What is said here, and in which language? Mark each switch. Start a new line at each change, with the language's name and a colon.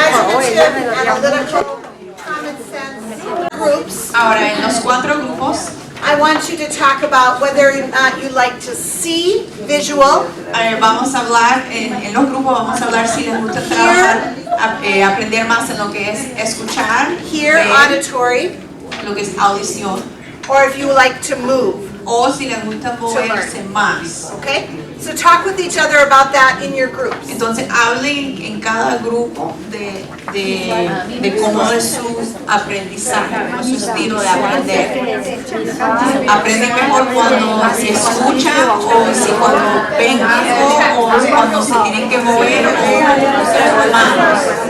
English: Imaginative, analytical, common sense groups.
Spanish: Ahora, en los 4 grupos,
English: I want you to talk about whether or not you like to see visual,
Spanish: vamos a hablar, en los grupos vamos a hablar si les gusta trabajar, aprender más en lo que es escuchar,
English: hear,
Spanish: ver,
English: auditory,
Spanish: lo que es audición,
English: or if you like to move.
Spanish: o si les gusta moverse más.
English: Okay? So talk with each other about that in your groups.
Spanish: Entonces hablen en cada grupo de cómo es su aprendizaje, cómo es su estilo de aprender. Aprenden mejor cuando se escuchan, o si cuando ven algo, o cuando se tienen que mover, o con manos.